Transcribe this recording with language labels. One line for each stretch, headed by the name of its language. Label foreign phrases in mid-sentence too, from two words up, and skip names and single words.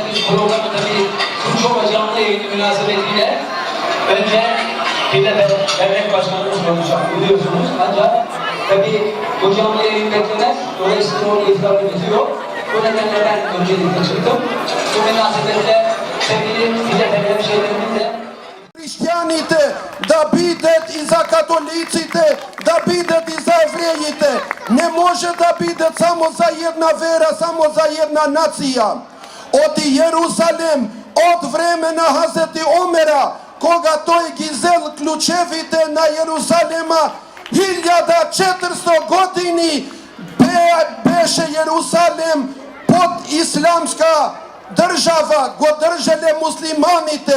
Turkish: Biz programı tabii Kumçova canlı yayını münasebetiyle önce Devlet Başkanımız konuşacak biliyorsunuz. Ancak tabii bu canlı yayın beklemez. Dolayısıyla onun iftarı bitiyor. Bu nedenle ben öncelikle çıktım. Bu münasebetle sevgili Fidel hemşehrilerimizle
Macedonian: Християните да бидат и за католиците, да бидат и за евреите. Не може да бидат само за една вера, само за една нација. Од Јерусалем, од време на Хазети Омера, кога тој ги зел клучевите на Јерусалема, 1400 години беше Јерусалем под исламска држава, го држеле муслиманите.